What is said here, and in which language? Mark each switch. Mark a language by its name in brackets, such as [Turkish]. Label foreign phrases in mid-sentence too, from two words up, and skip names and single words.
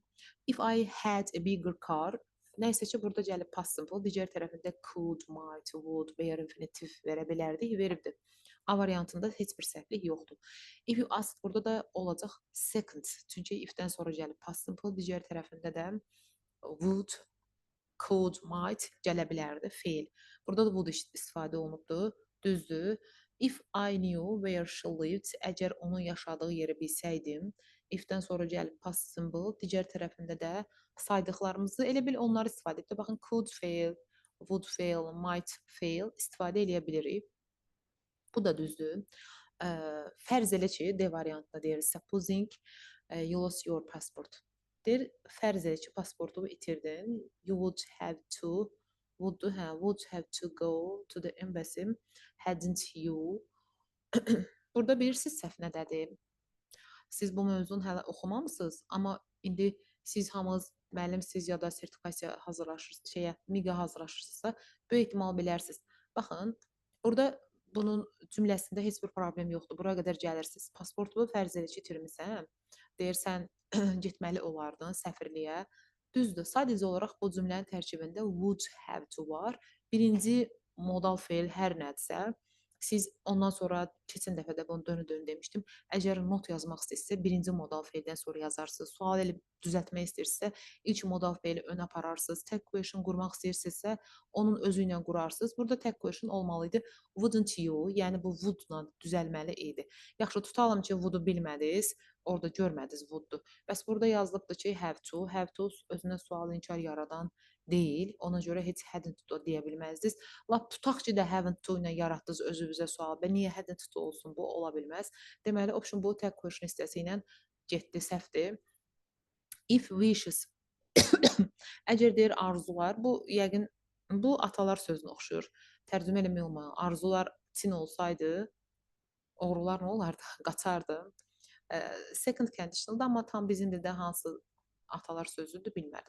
[English] If I had a bigger car, [Azerbaijani] nəysə ki, burada gəlib [English] past simple, [Azerbaijani] digər tərəfində [English] could, might, would, were, infinitive [Azerbaijani] verə bilərdi, veribdir. A variantında heç bir səhvlik yoxdur. [English] If you ask, [Azerbaijani] burada da olacaq second. Çünki if-dən sonra gəlib [English] past simple, [Azerbaijani] digər tərəfində də [English] would, could, might [Azerbaijani] gələ bilərdi, fail. Burada da would istifadə olunubdur, düzdür. [English] If I knew where she lived, [Azerbaijani] əgər onun yaşadığı yeri bilsəydim, if-dən sonra gəlib [English] past simple, [Azerbaijani] digər tərəfində də saydıqlarımızı elə bil onları istifadə edib. Baxın, [English] could fail, would fail, might fail [Azerbaijani] istifadə edə bilirik. Bu da düzdür. Fərz elə ki, D variantında deyir, [English] supposing you lost your passport. [Azerbaijani] Deyir, fərz elə ki, pasportu itirdin. [English] You would have to go to the embassy, hadn't you? [Azerbaijani] Burada bilirsiniz səhv nədədir? Siz bu mövzunu hələ oxumamısınız, amma indi siz hamınız müəllimsiz ya da sertifikasiya hazırlaşırsınız, MİQA hazırlaşırsınızsa, böyük ehtimal bilərsiniz. Baxın, burada bunun cümləsində heç bir problem yoxdur. Bura qədər gəlirsiniz. Pasportu fərz elə ki, itirmisən. Deyirsən, getməli olardın səfirliyə. Düzdür, sadəcə olaraq bu cümlənin tərkibində [English] would have to [Azerbaijani] var. Birinci modal fe'l hər nədirsə, siz ondan sonra keçən dəfə də bunu dönü-dönü demişdim. Əgər not yazmaq istəyirsə, birinci modal fe'ldən sonra yazarsınız. Sual elib düzəltmək istəyirsə, ilk modal fe'li ön apararsınız. [English] Tag question [Azerbaijani] qurmaq istəyirsinizsə, onun özü ilə qurarsınız. Burada [English] tag question [Azerbaijani] olmalı idi. [English] Wouldn't you, [Azerbaijani] yəni bu would-la düzəlməli idi. Yaxşı, tutalım ki, would-u bilmədiniz, orada görmədiniz would-u. Bəs burada yazılıbdır ki, [English] have to. Have to [Azerbaijani] özünə sual inkar yaradan deyil. Ona görə heç [English] hadn't to [Azerbaijani] deyə bilməzdiniz. Lap tutaq ki də [English] haven't to [Azerbaijani] ilə yaratdınız özünüzə sual. Niyə [English] hadn't to [Azerbaijani] olsun? Bu ola bilməz. Deməli, option bu [English] tag question [Azerbaijani] hissəsi ilə getdi, səhvdir. [English] If wishes. [Azerbaijani] Əgər deyir arzular, bu yəqin bu atalar sözünə oxşuyur. Tərcümə eləmək olmayan. Arzular tin olsaydı, oğrular nə olardı? Qaçardı. [English] Second conditional- [Azerbaijani] da, amma tam bizim dildə hansı atalar sözüdür bilmədim.